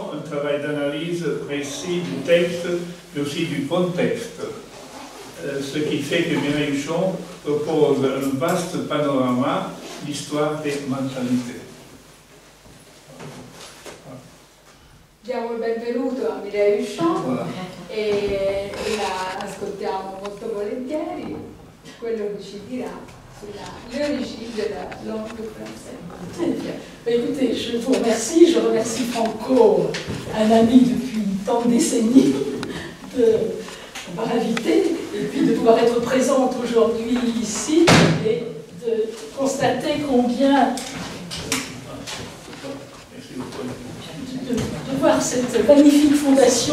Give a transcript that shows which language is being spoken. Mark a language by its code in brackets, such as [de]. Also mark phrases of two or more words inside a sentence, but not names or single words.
[fr] travail d'analyse précis du texte, mais aussi du contexte. Ce qui fait que Mireille Huchon propose un vaste panorama d'histoire des mentalités. [it] Diamo il benvenuto a Mireille Huchon [fr] Voilà. [it] e la ascoltiamo molto volentieri quello che ci dirà sulle origini della [fr] langue française. Écoutez, je vous remercie, je remercie Franco, un ami depuis tant de décennies, de m'avoir invité et puis de pouvoir être présente aujourd'hui ici et de constater combien de voir cette magnifique fondation.